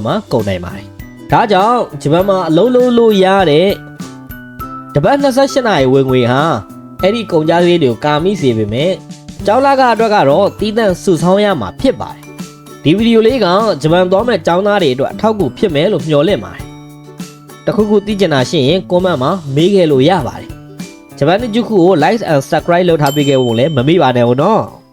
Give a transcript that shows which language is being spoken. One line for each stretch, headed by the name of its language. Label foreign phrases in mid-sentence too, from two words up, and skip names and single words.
Burmese: မှကုန်နိုင်ပါတယ်ဒါကြောင့်ဂျပန်မှာအလုံးလုံးလို့ရတဲ့တပတ်28နာရီဝင်ငွေဟာအဲ့ဒီကုန်ကြစည်တွေကိုကာမိစေပေမဲ့ကျောင်းလာကအတွက်ကတော့တီးတန့်စုဆောင်းရမှာဖြစ်ပါတယ်ဒီဗီဒီယိုလေးကဂျပန်သွားမဲ့ကျောင်းသားတွေအတွက်အထောက်အကူဖြစ်မယ်လို့မျှော်လင့်ပါတယ်တခုခုသိချင်တာရှိရင် comment မှာမေးခဲ့လို့ရပါတယ်ဂျပန်နစ်ဂျုခုကို
English: like and subscribe
Burmese: လုပ်ထားပေးခဲ့ဖို့လည်းမမေ့ပါနဲ့ဦးနော်